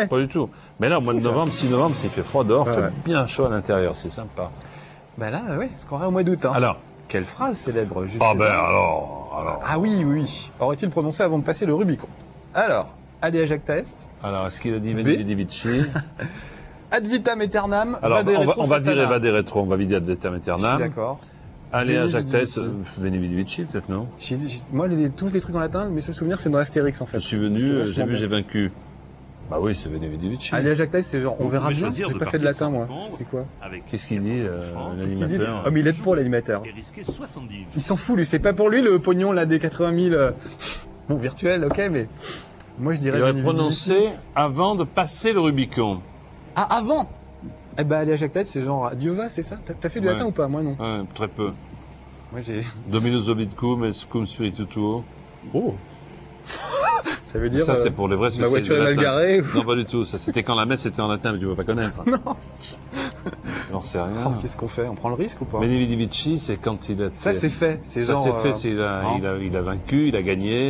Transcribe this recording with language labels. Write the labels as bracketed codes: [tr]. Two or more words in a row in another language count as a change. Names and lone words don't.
[fr] Pas du tout. Mais là, au mois de C'est ça. novembre, 6 novembre, s'il fait froid dehors, Ouais, fait ouais. bien chaud à l'intérieur. C'est sympa. Bah là, ouais, c'est qu'on aura au mois d'août, hein. Alors. Quelle phrase célèbre, Jules Ah ben César. alors. Ah oui, oui, oui. Aurait-il prononcé avant de passer le Rubicon? Alors, allez à Jacques Taest. Alors, est-ce qu'il a dit [la] Veni Vidi Vici? Ad vitam aeternam. [fr] Alors, [la] vade retro [fr] on va [la] satana. [fr] dire [la] Evade Retro, [fr] on va vider [la] Ad Vitam [fr] Je suis [la] Aeternam. [fr] d'accord. Allez à [la] Veni [fr] Jacques [la] Vidi [fr] Test, [la] Vici. Veni Vidi Vici, [fr] peut-être, non? Moi, tous les trucs en latin, mes seuls souvenirs, c'est dans Astérix, en fait. Je suis C'était venu, vachement j'ai vu, bon. j'ai vaincu. Bah oui, c'est [la] Veni Vidi Vici. [fr] Allez à Jacques Taest, c'est genre, on Vous verra pouvez bien. choisir J'ai de pas fait de partir latin, moi. sans comprendre. C'est quoi? avec Qu'est-ce qu'il dit, Qu'est-ce qu'il dit? l'animateur? Oh, mais il aide pour l'animateur. et risquer 70 000. Il s'en fout, lui. C'est pas pour lui, le pognon, là, des 80 000, bon, virtuel, ok, mais moi, je dirais Il aurait [la] Veni Vidi Vici. [fr] prononcé avant de passer le Rubicon. Ah, avant! Eh ben, aller à Jacques Taest, c'est genre, Dieu va, c'est ça? T'as fait du Ouais. latin ou pas? Moi, non. Ouais, très peu. Moi, j'ai... [la] Dominus obitcum et cum spiritu tuo. [fr] Oh! Ça veut dire, Ça, c'est pour les vrais ma spécialistes voiture du est mal latin. garée. Non, pas du tout. Ça, c'était quand la messe était en latin, mais tu ne peux pas connaître. Non. J'en sais Oh, rien. qu'est-ce qu'on fait? On prend le risque ou pas? [la] Veni Vidi Vici, [fr] c'est quand il a... Ça, c'est fait. C'est Ça, genre. c'est fait, c'est il a vaincu, il a gagné.